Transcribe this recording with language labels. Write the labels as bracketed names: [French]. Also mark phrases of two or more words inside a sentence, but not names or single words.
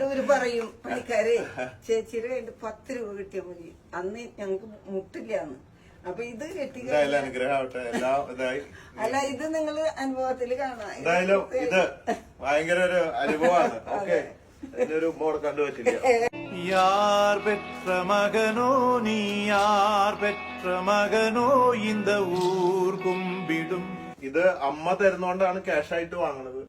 [Malayalam] ഒരു പറയും പണിക്കാരെ ചേച്ചിയുടെ കയ്യിൽ 10 രൂപ കിട്ടിയാൽ മതി, അന്ന് ഞങ്ങക്ക് മുട്ടില്ലാന്ന്. അപ്പൊ ഇത് കിട്ടി. അല്ല, ഇത് നിങ്ങള് അനുഭവത്തിൽ കാണാം. എന്തായാലും ഇത് ഭയങ്കര ഒരു അനുഭവമാണ്. ഓക്കെ, ഒരു മോഡ് കണ്ടുപറ്റില്ല. [Tamil] யார் பெற்ற மகனோ நீ, யார் பெற்ற மகனோ இந்த ஊர் கும்பிடும். [Malayalam] ഇത് അമ്മ തരുന്നോണ്ടാണ് ക്യാഷ് ആയിട്ട് വാങ്ങണത്.